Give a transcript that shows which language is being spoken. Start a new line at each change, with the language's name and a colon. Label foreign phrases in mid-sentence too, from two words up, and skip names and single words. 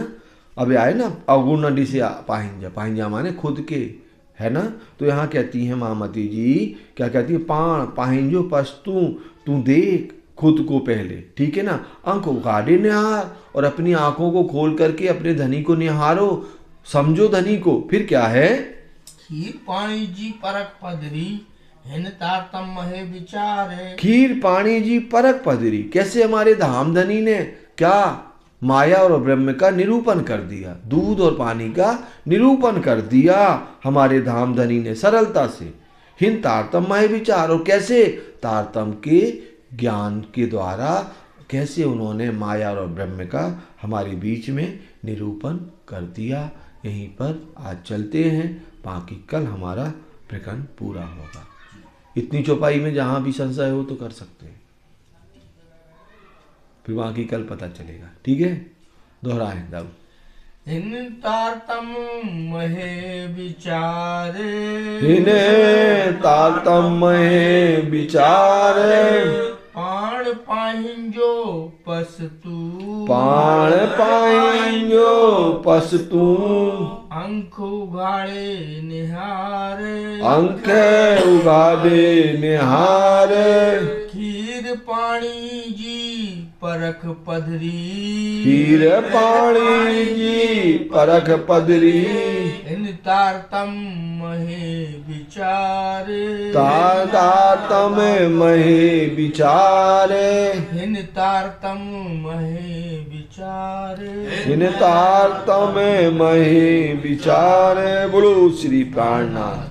Sindhi: अब आए ना अवगुण दिशे पाहिंजा, पाहिंजा
Hindi: माने खुद के, है ना। तो यहाँ कहती है महामती जी, क्या कहती है,
Sindhi: पाण पाहिंजो पस्तु,
Hindi: तू देख खुद को पहले, ठीक है ना।
Sindhi: अंक उगाड़े निहार,
Hindi: और अपनी आंखों को खोल करके अपने धनी को निहारो, समझो धनी को। फिर क्या है,
Sindhi: खीर पाणी जी परख पदरी हिन तारतम महे विचार है। खीर पाणी जी परख पदरी,
Hindi: कैसे हमारे धाम धनी ने क्या माया और ब्रह्म का निरूपण कर दिया, दूध और पानी का निरूपण कर दिया हमारे धाम धनी ने सरलता से।
Sindhi: हिन तारतम महे विचार,
Hindi: और कैसे तारतम के ज्ञान के द्वारा कैसे उन्होंने माया और ब्रह्म का हमारे बीच में निरूपण कर दिया। यहीं पर आज चलते हैं, बाकी कल हमारा प्रकरण पूरा होगा। इतनी चौपाई में जहां भी संशय हो तो कर सकते हैं, फिर बाकी कल पता चलेगा, ठीक है। दोहराएं दब।
Sindhi: हिन तारतम महे विचारे, हिन तारतम महे विचारे। पाण पाहिंजो पस्तु, पाण पाहिंजो पस्तु, अंक उघाड़े निहारे। अंक उगाड़े निहारे। खीर पाणी जी परख पधरी, खीर पाणी जी परख पदरी। इन तारतम महे विचारे। तारतम महे विचारे। हिन तारतम महे विचारे। हिन तारतम महे विचारे।
Hindi: बोलो श्री प्राणनाथ।